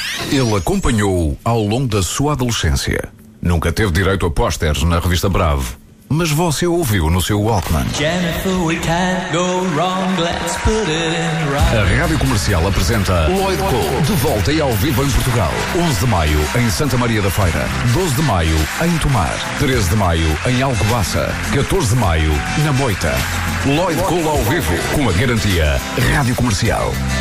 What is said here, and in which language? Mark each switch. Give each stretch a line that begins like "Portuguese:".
Portuguese: Ele acompanhou ao longo da sua adolescência. Nunca teve direito a posters na revista Bravo, mas você ouviu no seu Walkman.
English: Jennifer, we can't go wrong, let's put it in right.
Portuguese: A Rádio Comercial apresenta Lloyd Cole, de volta e ao vivo em Portugal. 11 de maio, em Santa Maria da Feira. 12 de maio, em Tomar. 13 de maio, em Alcobaça. 14 de maio, na Moita. Lloyd Cole ao vivo, com a garantia Rádio Comercial.